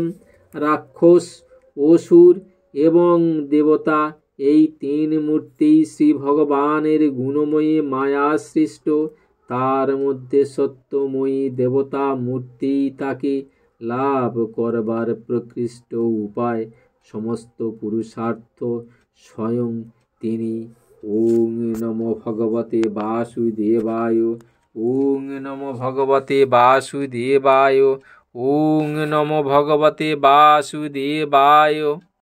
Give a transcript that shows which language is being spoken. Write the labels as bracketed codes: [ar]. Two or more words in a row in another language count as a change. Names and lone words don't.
[bn] রাক্ষস, অসুর এবং দেবতা এই তিন মূর্তি শ্রী ভগবানের গুণময়ী মায়া সৃষ্ট। তার মধ্যে সত্যময়ী দেবতা মূর্তি তাকে লাভ করবার প্রকৃষ্ট উপায়, সমস্ত পুরুষার্থ স্বয়ং তিনি। [sa] ওং নমো ভগবতে বাসুদেবায়। ওং নমো ভগবতে বাসুদেবায়। ওং নমো ভগবতে বাসুদেবায়।